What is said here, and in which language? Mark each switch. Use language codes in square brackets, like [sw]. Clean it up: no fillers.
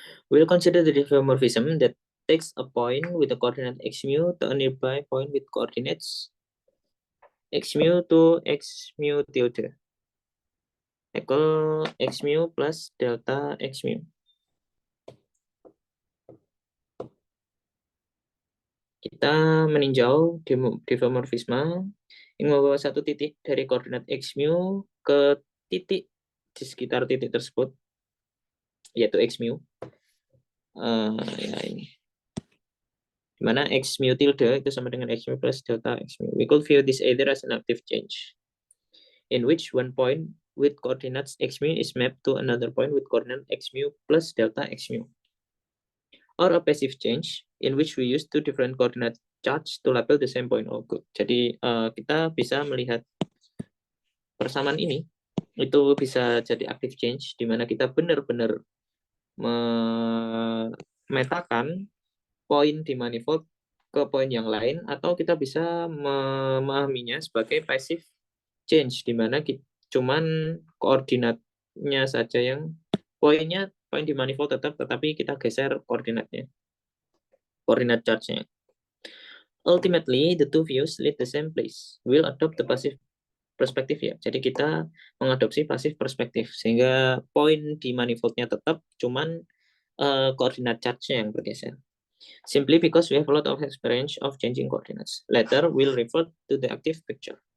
[en] We'll consider the diffeomorphism that takes a point with the coordinate x mu to a nearby point with coordinates x mu to x mu tilde equal x mu plus delta x mu. [id] Kita meninjau diffeomorphisme yang membawa satu titik dari koordinat x mu ke titik di sekitar titik tersebut, yaitu x mu. Ya ini. Dimana x mu tilde itu sama dengan x mu plus delta x mu. [en] We could view this either as an active change, in which one point with coordinates x mu is mapped to another point with coordinate x mu plus delta x mu, or a passive change, in which we use two different coordinate charge to label the same point. Oh, good. [id] Jadi kita bisa melihat persamaan ini itu bisa jadi active change, di mana kita benar-benar memetakan poin di manifold ke poin yang lain, atau kita bisa memahaminya sebagai passive change, di mana cuman koordinatnya saja yang poin di manifold tetap, tetapi kita geser koordinat charge-nya. [en] Ultimately, the two views lead the same place. We'll adopt the passive [id] perspektif ya. Jadi kita mengadopsi passive perspektif, sehingga poin di manifoldnya tetap, cuman koordinat charge-nya yang bergeser. [en] Simply because we have a lot of experience of changing coordinates. Later, we'll refer to the active picture.